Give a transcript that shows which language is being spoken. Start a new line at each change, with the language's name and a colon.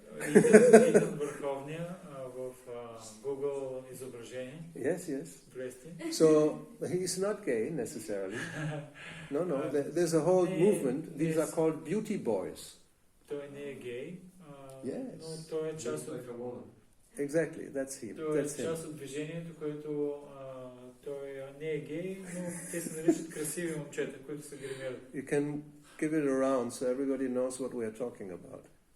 Bulgarian: Ethan върховния в Google изображение.
English: Yes. So he's not gay necessarily. No. There's a whole movement. These are called beauty boys.
Bulgarian: Той не е гей.
English: Yes.
Bulgarian: Но той е част от...
English: Exactly, that's him.
Bulgarian: Той е част от движението, което той не е гей, но те се наричат красиви момчета, които се гримират.
English: You can give it around so everybody knows what we are talking about.